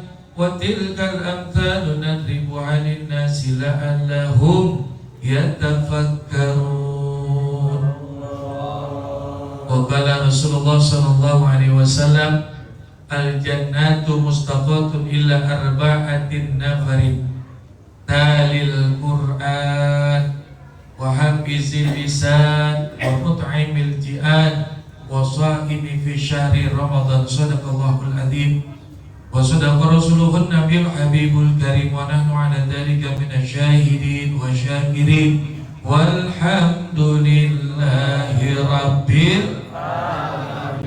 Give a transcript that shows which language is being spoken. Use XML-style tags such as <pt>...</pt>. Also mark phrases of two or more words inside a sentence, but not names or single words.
<ar>وتلك الأمثال نضرب على الناس لعلهم يتفكرون. وقال رسول الله صلى الله عليه وسلم الجنة مشتاقة إلا أربعة نفر تالي القرآن وحافظ اللسان ومطعم الجيعان والصائم في شهر رمضان. صدق الله العظيم وصدق رسوله النبي الحبيب الكريم ونحن على ذلك من الشاهدين والشاكرين والحمد لله رب العالمين.</ar>